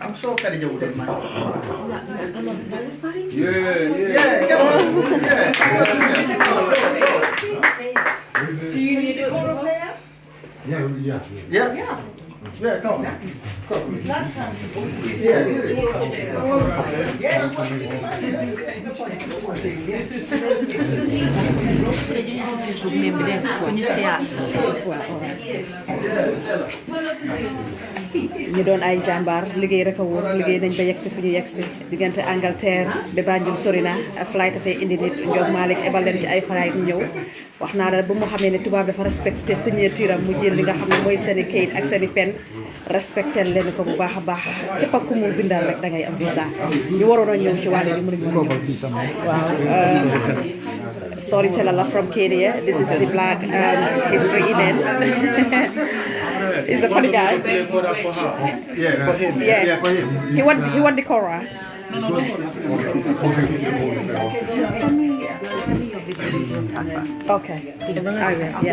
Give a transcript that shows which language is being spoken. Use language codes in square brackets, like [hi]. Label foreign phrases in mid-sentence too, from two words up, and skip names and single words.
[en] I'm sure Khadija wouldn't mind. Yeah, come on. Yeah. Do you need a choral player? Yeah, come on. Last time. Yeah, [wo] ñu doon ay jàmbaar liggéey rek a wóor liggéey nañ ba yegsi fi ñu yegsi diggante Angleterre ba Banjul sori na flight dafay indi nit Ndiog Malick ebal leen ci ay flight ñëw wax naa la bu mu xamee ne tubaab dafa respecté signature am mu jël li nga xam ne mooy seen i kayit ak seen i pen respecté leen ko bu baax a baax képp ku mu bindal rek da ngay am visa ñu waroon a ñëw ci wàll bi mënuñu waaw storyteller la [en] from Kenya. This is the Black History event. He's a funny guy. yeah, for him. Yeah, for him. He won the Cora. Okay. I will. Yeah.